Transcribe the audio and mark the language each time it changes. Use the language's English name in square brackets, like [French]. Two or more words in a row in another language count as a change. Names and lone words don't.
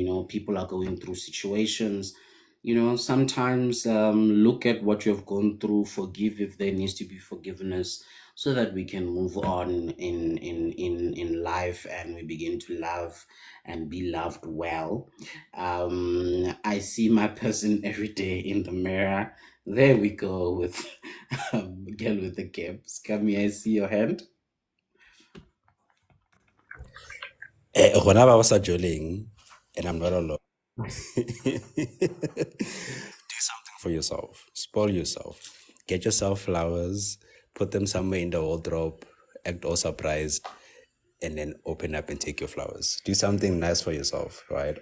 [English] People are going through situations. Sometimes look at what you've gone through, forgive if there needs to be forgiveness, so that we can move on in life, and we begin to love and be loved well. I see my person every day in the mirror. There we go with girl with the caps. Come here, I see your hand. [Southern Sotho] Rona ba sa joleng, [English] and I'm not alone. Do something for yourself. Spoil yourself. Get yourself flowers. Put them somewhere in the wardrobe. Act all surprised. And then open up and take your flowers. Do something nice for yourself, right?